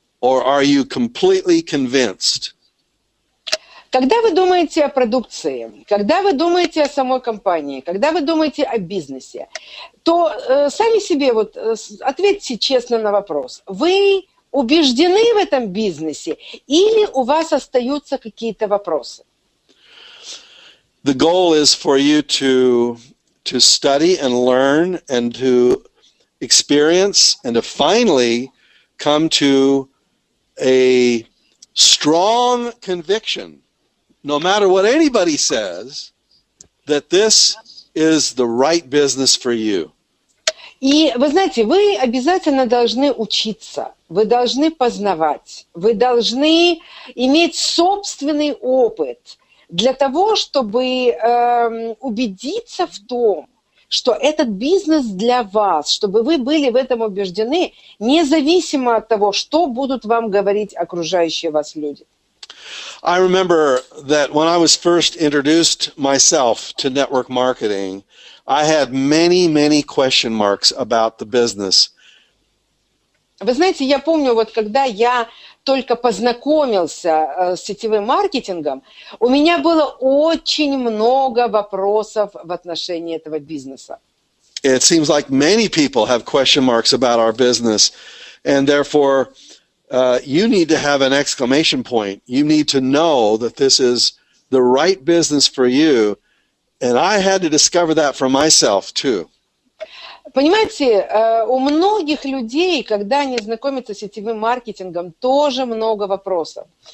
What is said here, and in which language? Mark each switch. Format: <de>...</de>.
<en>Or are you completely convinced?</en> <ru>Когда вы думаете о продукции, когда вы думаете о самой компании, когда вы думаете о бизнесе, то сами себе ответьте честно на вопрос. Вы убеждены в этом бизнесе или у вас остаются какие-то вопросы?</ru> <en>The goal is for you to study and learn and to experience and to finally come to a strong conviction, no matter what anybody says, that this is the right business for you.</en> <ru>И вы знаете, вы обязательно должны учиться, вы должны познавать, вы должны иметь собственный опыт для того, чтобы убедиться в том, что этот бизнес для вас, чтобы вы были в этом убеждены, независимо от того, что будут вам говорить окружающие вас люди.</ru> <en>I remember that when I was first introduced myself to network marketing, I had many question marks about the business.</en> <ru>Вы знаете, я помню, когда я только познакомился с сетевым маркетингом, у меня было очень много вопросов в отношении этого бизнеса.</ru> <en>It seems like many people have question marks about our business, and therefore you need to have an exclamation point. You need to know that this is the right business for you, and I had to discover that for myself too.</en> <ru>Понимаете, у многих людей, когда они знакомятся с сетевым маркетингом, тоже много вопросов.</ru>